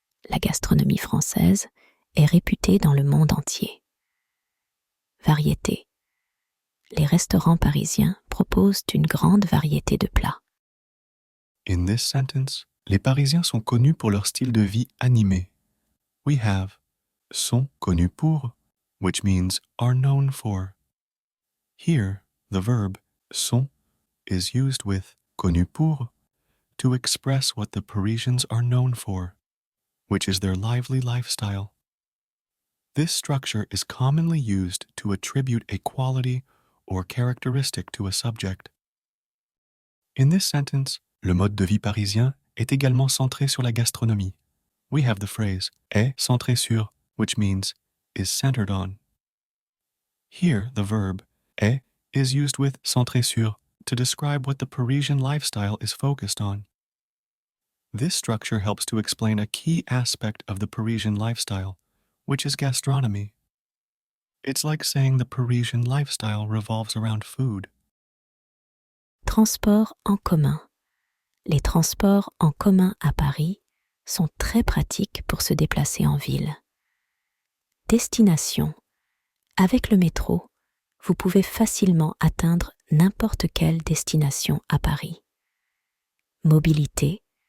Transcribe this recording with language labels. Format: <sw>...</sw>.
<fr>La gastronomie française est réputée dans le monde entier. Variété. Les restaurants parisiens proposent une grande variété de plats. In this sentence, les Parisiens sont connus pour leur style de vie animé.</fr> <en>We have sont connus pour, which means are known for. Here, the verb sont is used with connu pour to express what the Parisians are known for, which is their lively lifestyle. This structure is commonly used to attribute a quality or characteristic to a subject.</en> <fr>In this sentence, le mode de vie parisien est également centré sur la gastronomie.</fr> <en>We have the phrase est centré sur, which means is centered on. Here, the verb est is used with centré sur to describe what the Parisian lifestyle is focused on. This structure helps to explain a key aspect of the Parisian lifestyle, which is gastronomy. It's like saying the Parisian lifestyle revolves around food.</en> <fr>Transports en commun. Les transports en commun à Paris sont très pratiques pour se déplacer en ville. Destination. Avec le métro, vous pouvez facilement atteindre n'importe quelle destination à Paris. Mobilité.</fr>